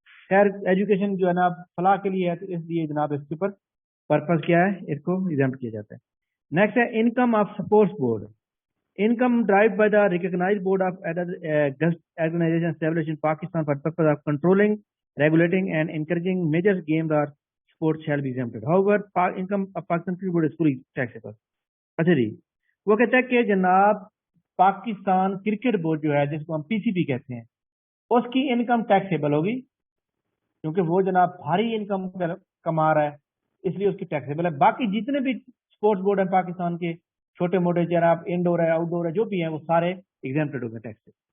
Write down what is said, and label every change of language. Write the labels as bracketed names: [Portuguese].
[Urdu] خیر ایجوکیشن جو ہے نا فلاح کے لیے ہے، تو اس لیے جناب اس کے اوپر پرپز کیا ہے، اس کو ایگزمپٹ کیا جاتا ہے. [English] Next ہے income of sports board. Income derived by the recognised board of organisation establish in Pakistan for purpose of controlling, regulating and encouraging major games or sports shall be exempted. However, income of Pakistan Cricket Board is fully taxable. [Urdu] اچھا جی، وہ کہتا ہے کہ جناب Pakistan cricket board جو ہے جس کو ہم پی سی بی کہتے ہیں، اس کی انکم ٹیکسیبل ہوگی کیونکہ وہ جناب بھاری انکم کما رہا ہے، اس لیے اس کی ٹیکسیبل ہے. باقی جتنے بھی اسپورٹس بورڈ ہیں پاکستان کے، چھوٹے موٹے جناب انڈور ہے، آؤٹ ڈور ہے، جو بھی ہیں وہ سارے ایگزمپٹڈ ہو گئے ٹیکس سے.